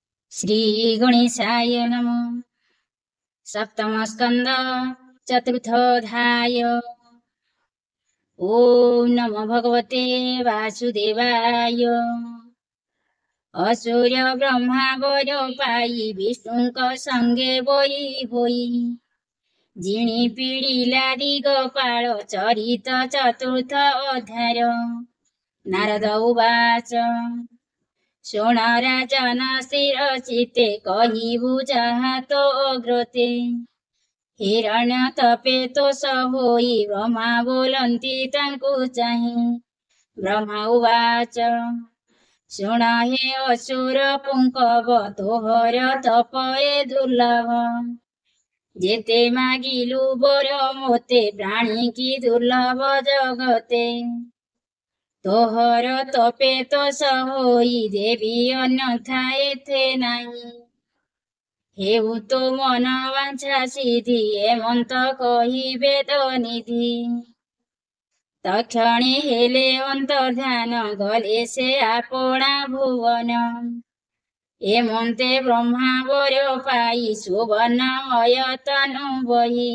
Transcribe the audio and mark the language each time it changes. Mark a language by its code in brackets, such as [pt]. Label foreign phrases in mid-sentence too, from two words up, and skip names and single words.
[sa] श्रीगणेशाय नमः। सप्तमस्कन्द चतुर्थोऽध्याय। ॐ नमो भगवते वासुदेवाय। [or] ଅସୁର ବ୍ରହ୍ମା ବର ପାଇ ବିଷ୍ଣୁଙ୍କ ସଙ୍ଗେ ବୋଇ ହୋଇ। ଜିଣି ପୀଡ଼ିଲା ଦିଗପାଳ ଚରିତ ଚତୁର୍ଥ ଅଧ୍ୟାୟ। ନାରଦ ଉବାଚ ଶୃଣ ରାଜନ ସ୍ଥିରଚିତ୍ତେ କହିବୁ ଯାହା ତୋ ଅଗ୍ରତେ। ହିରଣ୍ୟ ତପେ ତୋଷ ହୋଇ ବ୍ରହ୍ମା ବୋଲନ୍ତି ତାଙ୍କୁ ଚାହି। ବ୍ରହ୍ମା ଉବାଚ ଶୃଣ ହେ ଅସୁର ପୁଙ୍କବ ତୋହର ତପ ଏ ଦୁର୍ଲଭ। ଯେତେ ମାଗିଲୁ ବର ମୋତେ ପ୍ରାଣୀ କି ଦୁର୍ଲଭ ଜଗତେ। ତୋହର ତପେ ତୋଷ ହୋଇ ଦେବୀ ଅନ୍ୟଥା ଏଥେ ନାହିଁ। ହେଉ ତୋ ମନ ବାଞ୍ଛା ସିଦ୍ଧି ହେମନ୍ତ କହି ବେଦ ନିଧି। ତକ୍ଷଣେ ହେଲେ ଅନ୍ତର୍ଦ୍ଧାନ ଗଲେ ସେ ଆପଣା ଭୁବନ। ହେମନ୍ତେ ବ୍ରହ୍ମା ବର ପାଇ ସୁବର୍ଣ୍ଣମୟ ତନୁ ବହି।